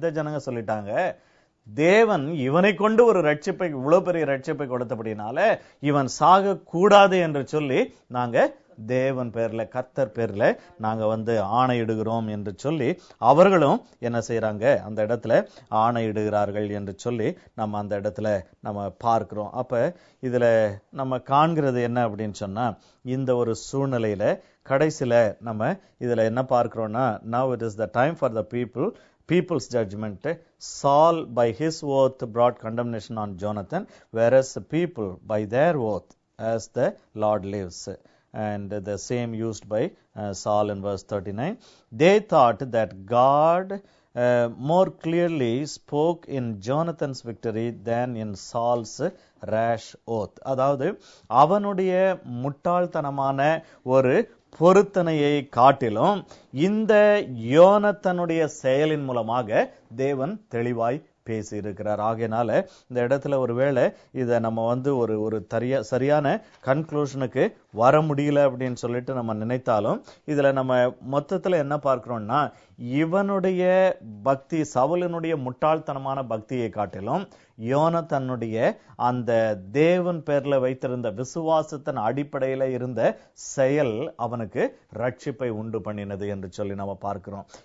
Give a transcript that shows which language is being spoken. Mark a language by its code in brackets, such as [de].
[ta] இந்த ஜனங்க சொல்லிட்டாங்க தேவன் இவனை கொண்டு ஒரு ரட்சிப்பை, இவ்வளவு பெரிய ரட்சிப்பை கொடுத்தபடினால இவன் சாக கூடாது என்று சொல்லி நாங்க தேவன் பேர்ல, கர்த்தர் பேர்ல நாங்க ஆணையிடுகிறோம் என்று சொல்லி அவர்களும் என்ன செய்யறாங்க, அந்த இடத்துல ஆணையிடுகிறார்கள் என்று சொல்லி நம்ம அந்த இடத்துல நம்ம பார்க்கிறோம். அப்ப இதுல நம்ம காண்கிறது என்ன அப்படின்னு சொன்னா, இந்த ஒரு சூழ்நிலையில கடைசியில நம்ம இதுல என்ன பார்க்கிறோம்னா, [en] now it is the time for the people's judgment. Saul by his oath brought condemnation on Jonathan, whereas the people by their oath, as the Lord lives. And the same used by Saul in verse 39. They thought that God more clearly spoke in Jonathan's victory than in Saul's rash oath. [ta] அதாவது அவனுடைய முட்டாள்தனமான ஒரு பொருத்தனையை காட்டிலும் இந்த யோனத்தனுடைய செயலின் மூலமாக தேவன் தெளிவாய் பேசி இருக்கிறார். ஆகையினால இந்த இடத்துல ஒருவேளை இதை நம்ம ஒரு சரியான கன்க்ளூஷனுக்கு வர முடியல அப்படின்னு சொல்லிட்டு நம்ம நினைத்தாலும், இதுல நம்ம மொத்தத்துல என்ன பார்க்கிறோம்னா, இவனுடைய பக்தி, சவுலினுடைய முட்டாள்தனமான பக்தியை காட்டிலும் யோனத்தனுடைய அந்த தேவன் பேர்ல வைத்திருந்த விசுவாசத்தின் அடிப்படையில இருந்த செயல் அவனுக்கு ரட்சிப்பை உண்டு பண்ணினது என்று சொல்லி நம்ம பார்க்கிறோம்.